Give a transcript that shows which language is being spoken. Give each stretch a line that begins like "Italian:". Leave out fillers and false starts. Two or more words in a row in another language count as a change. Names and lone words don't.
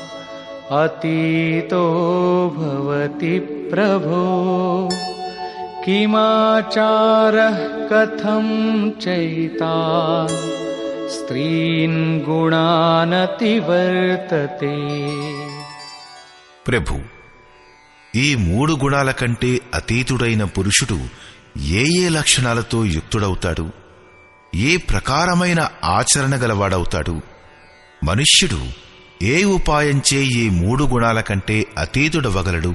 Sanskrit: अतीतो भवति प्रभो किमाचारः कथं चैतान् स्त्रीन् गुणानतिवर्तते.
Telugu: ప్రభు, ఈ 3 గుణాల కంటే అతీతుడైన పురుషుడు ఏ ఏ లక్షణాలతో యుక్తుడవుతాడు? ఏ ప్రకారమైన ఆచరణ గలవాడవుతాడు? మనుష్యుడు ఏ ఉపాయంచే ఈ 3 గుణాల కంటే అతీతుడవగలడు?